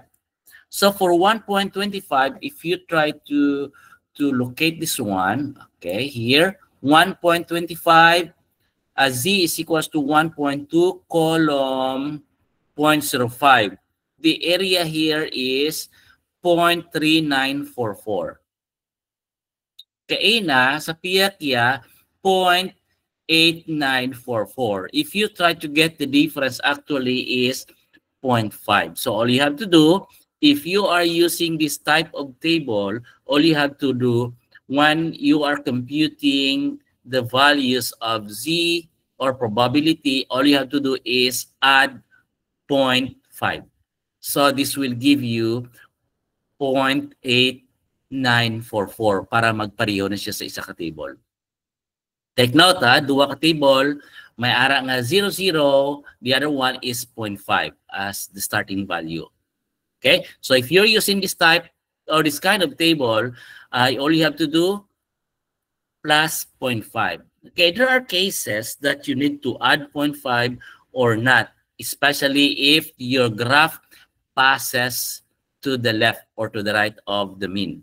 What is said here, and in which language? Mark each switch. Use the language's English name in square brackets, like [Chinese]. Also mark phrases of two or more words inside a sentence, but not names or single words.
[English] So for 1.25, if you try to locate this one, okay, here, 1.25, z is equals to 1.2 column 0.05. The area here is 0.3944. [Hiligaynon] Kaina sa Piakya, 0.8944. [English] If you try to get the difference, actually is 0.5. So all you have to do, if you are using this type of table, all you have to do when you are computing the values of z or probability, all you have to do is add 0.5. So this will give you 0.8944 [Hiligaynon] para magpareho na siya sa isa ka [English] table. Take note, [Hiligaynon] duwa ka table, may ara nga 0, 0, [English] the other one is 0.5 as the starting value. Okay, so if you're using this type or this kind of table, all you have to do plus 0.5. Okay, there are cases that you need to add 0.5 or not, especially if your graph passes to the left or to the right of the mean.